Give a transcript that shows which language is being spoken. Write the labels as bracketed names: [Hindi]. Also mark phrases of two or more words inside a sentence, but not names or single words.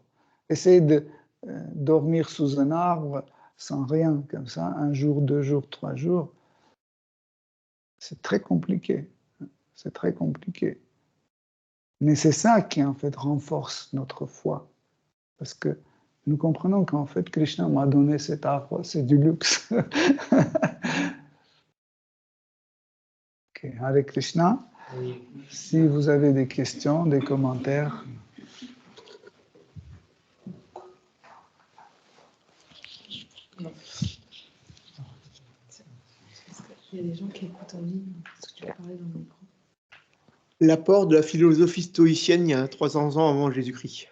[French] Essayez de dormir sous un arbre sans rien, comme ça, 1 jour, 2 jours, 3 jours. C'est très compliqué. C'est très compliqué. Mais c'est ça qui, en fait, renforce notre foi. Parce que nous comprenons qu'en fait, Krishna m'a donné cet arbre, c'est du luxe. Okay. Hare Krishna. Oui. Si vous avez des questions, des commentaires. Non. Il y a des gens qui écoutent en ligne. Est-ce que tu peux parler dans le micro? L'apport de la philosophie stoïcienne il y a 300 ans avant Jésus-Christ.